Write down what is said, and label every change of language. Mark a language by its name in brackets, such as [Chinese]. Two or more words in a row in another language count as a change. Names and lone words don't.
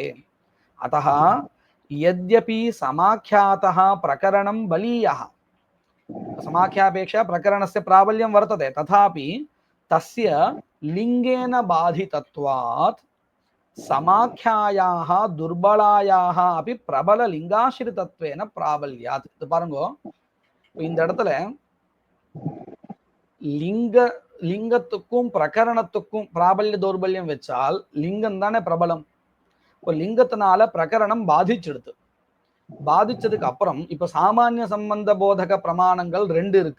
[Sanskrit] अतः यद्यपि समाख्यातः प्रकरणं बलीयः, समाख्यापेक्षा प्रकरणस्य प्राबल्यं वर्तते, तथापि तस्य लिंगेन बाधितत्वात् समाख्यायाः दुर्बलायाः अपि प्रबल लिंगाश्रितत्वेन प्राबल्यात्. [Tamil] இது பாருங்க, இந்த இடத்துல லிங்கத்துக்கும் பிரகரணத்துக்கும் பிராபல்ய தௌர்பல்யம் வச்சால் லிங்கம் தானே பிரபலம். இப்போ லிங்கத்தினால பிரகரணம் பாதிச்சிடுது. பாதிச்சதுக்கு அப்புறம் இப்ப சாமானிய சம்பந்த போதக பிரமாணங்கள் ரெண்டு இருக்கு.